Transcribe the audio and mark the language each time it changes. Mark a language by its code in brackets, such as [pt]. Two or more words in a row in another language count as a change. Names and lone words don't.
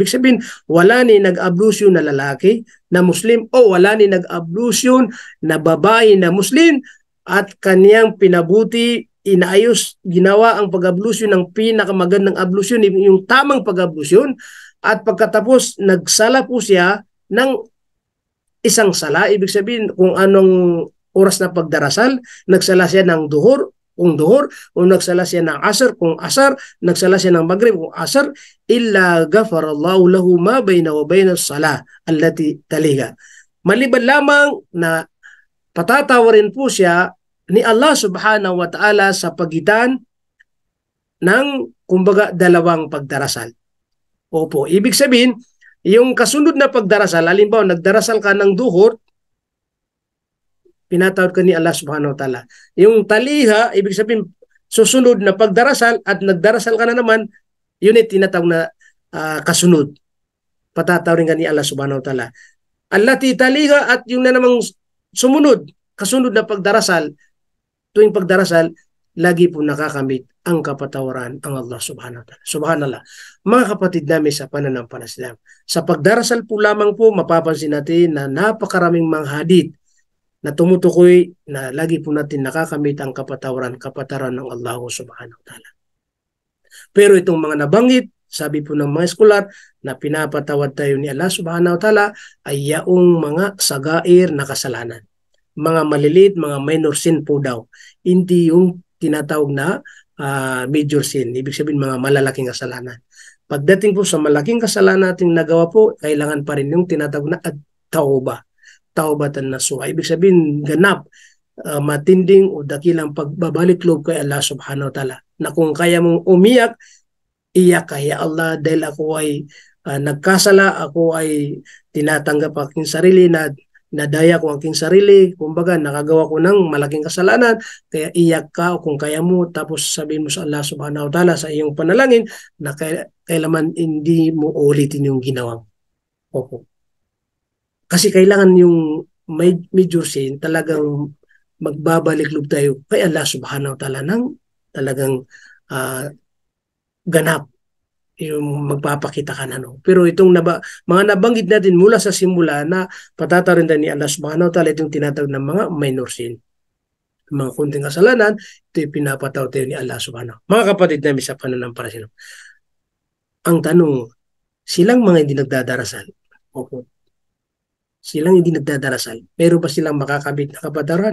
[tl] Ibig sabihin, wala ni nag-ablusyon na lalaki na Muslim o wala ni nag-ablusyon na babae na Muslim at kaniyang pinabuti, inaayos, ginawa ang pag-ablusyon ng pinakamagandang ablusyon, yung tamang pag-ablusyon, at pagkatapos nagsala po siya ng isang sala. Ibig sabihin, kung anong oras na pagdarasal, nagsala siya ng duhur, kung duhur, o nagsala siya ng asar, kung asar, nagsala siya ng maghrib, kung asar, [ar] إلا غفر الله له ما بين وبين الصلاة التي تليها. [tl] Maliban lamang na patatawarin po siya ni Allah [ar] سبحانه وتعالى [tl] sa pagitan ng kumbaga dalawang pagdarasal. Opo, ibig sabihin, yung kasunod na pagdarasal, halimbawa nagdarasal ka ng duhur, pinatawad ka ni Allah [ar] سبحانه وتعالى. [tl] Yung taliha, ibig sabihin, susunod na pagdarasal at nagdarasal ka na naman, yun ay tinatawag na kasunod. Patatawarin ka ni Allah [ar] سبحانه وتعالى. التي تليها [tl] at yung na namang sumunod, kasunod na pagdarasal, tuwing pagdarasal, lagi po nakakamit ang kapatawaran ang Allah [ar] سبحانه وتعالى. [tl] Subhanallah. Mga kapatid namin sa pananampalataya, sa pagdarasal po lamang po, mapapansin natin na napakaraming mga hadith na tumutukoy na lagi po natin nakakamit ang kapatawaran ng Allah [ar] سبحانه وتعالى. [tl] Pero itong mga nabanggit, sabi po ng mga eskolar, na pinapatawad tayo ni Allah [ar] سبحانه وتعالى [tl] ay yaong mga sagair na kasalanan. Mga maliliit, mga [en] minor sin [tl] po daw. Hindi yung tinatawag na [en] major sin. [tl] Ibig sabihin mga malalaking kasalanan. Pagdating po sa malaking kasalanan nating nagawa po, kailangan pa rin yung tinatawag na at-tauba. [ar] توبة نصوحا. [tl] Ibig sabihin, ganap, matinding o dakilang pagbabalik loob kay Allah [ar] سبحانه وتعالى. [tl] Na kung kaya mong umiyak, iyak kaya Allah dahil ako ay nagkasala, ako ay tinatanggap aking sarili, na nadaya ko aking sarili, kumbaga nakagawa ko ng malaking kasalanan, kaya iyak ka o kung kaya mo, tapos sabihin mo sa Allah [ar] سبحانه وتعالى [tl] sa iyong panalangin na kailanman hindi mo ulitin yung ginawa. Opo. Kasi kailangan yung [en] major sin, [tl] talagang magbabalik loob tayo kay Allah [ar] سبحانه وتعالى [tl] ng talagang ganap, yung magpapakita ka na. No? Pero itong mga nabanggit natin mula sa simula na patatawarin tayo ni Allah [ar] سبحانه وتعالى, [tl] itong tinatawag ng mga [en] minor sin. [tl] Mga kunting kasalanan, ito yung pinapataw tayo ni Allah subhanahu. Mga kapatid namin sa pananampalataya, ang tanong, silang mga hindi nagdadarasal, opo, silang hindi nagdadarasal, pero ba silang makakabit na kapatawaran?